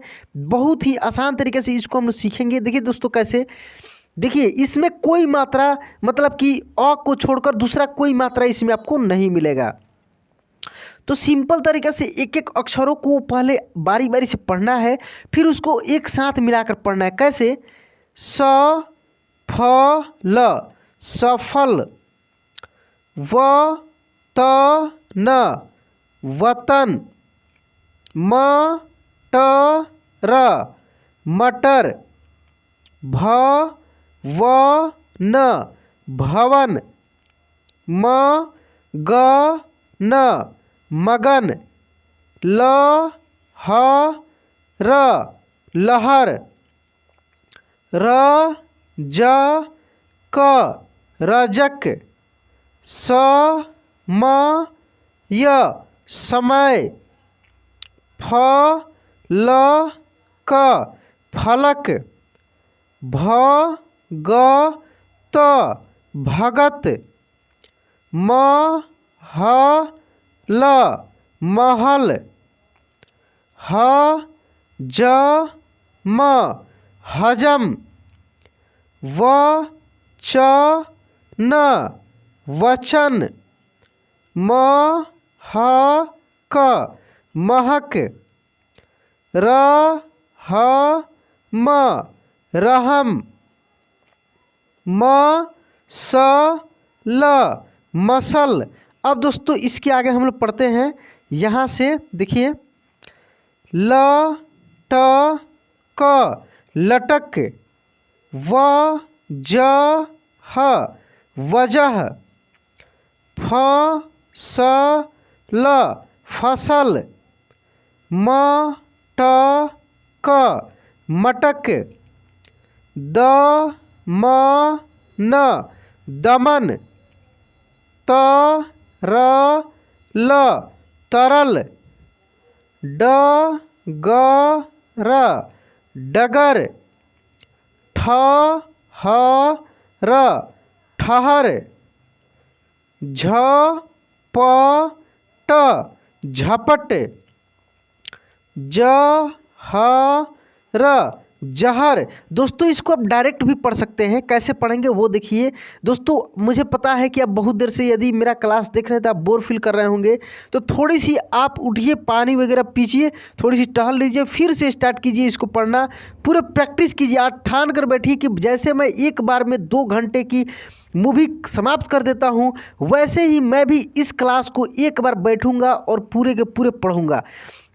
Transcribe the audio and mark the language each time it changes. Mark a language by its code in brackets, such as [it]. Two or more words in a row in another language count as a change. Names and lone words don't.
[hi] बहुत ही आसान तरीके से इसको हम लोग सीखेंगे। देखिए दोस्तों कैसे, देखिए इसमें कोई मात्रा मतलब कि अ को छोड़कर दूसरा कोई मात्रा इसमें आपको नहीं मिलेगा। तो सिंपल तरीके से एक एक अक्षरों को पहले बारी बारी से पढ़ना है, फिर उसको एक साथ मिलाकर पढ़ना है। कैसे, स, फ, ल, सफल, व, त, न, वतन, म, ट, र, मटर, भ, व, न, भवन, म, ग, न, मगन, ल, ह, र, लहर, र, ज, क, रजक, स, म, य, समय, फ, ल, क, फलक, भ, ग, त, भगत, म, ह, ल, महल, ह, ज, म, हजम, व, च, न, वचन, म, ह, क, महक, र, ह, म, रहम, म, स, ल, मसल। अब दोस्तों इसके आगे हम लोग पढ़ते हैं। यहाँ से देखिए ल, ट, क, लटक, व, ज, ह, वजह, फ, स, ल, फसल, म, ट, क, मटक, द, म, न, दमन, त, र, ल, तरल, ड, ग, र, डगर, ठ, ह, र, ठहर, झ, प, ट, झपट, ज, ह, र, जहर। दोस्तों इसको आप डायरेक्ट भी पढ़ सकते हैं, कैसे पढ़ेंगे वो देखिए। दोस्तों मुझे पता है कि आप बहुत देर से यदि मेरा क्लास देख रहे हैं तो आप [en] bore feel [hi] कर रहे होंगे, तो थोड़ी सी आप उठिए, पानी वगैरह पीजिए, थोड़ी सी टहल लीजिए, फिर से स्टार्ट कीजिए इसको पढ़ना। पूरे प्रैक्टिस कीजिए, आप ठान कर बैठिए कि जैसे मैं एक बार में 2 घंटे की मूवी समाप्त कर देता हूँ, वैसे ही मैं भी इस क्लास को एक बार बैठूंगा और पूरे के पूरे पढ़ूंगा।